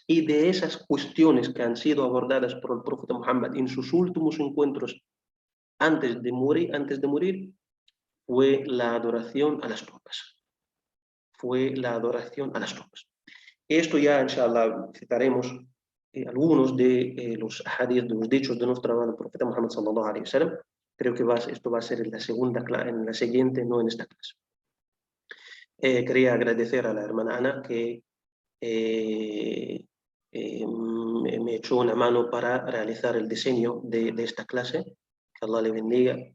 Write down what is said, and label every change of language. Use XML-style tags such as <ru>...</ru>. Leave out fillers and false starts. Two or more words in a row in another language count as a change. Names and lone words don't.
<es>Y de esas cuestiones que han sido abordadas por el profeta Muhammad en sus últimos encuentros antes de morir, fue la adoración a las tumbas. Fue la adoración a las tumbas. Esto ya, inshallah, citaremos algunos de los hadith, de los dichos de nuestro amado profeta Muhammad</es> <ar>صلى الله عليه وسلم.</ar> <es>Creo que esto va a ser en la segunda clase, en la siguiente, no en esta clase. Quería agradecer a la hermana Ana que me echó una mano para realizar el diseño de esta clase. Que Allah le bendiga.</es>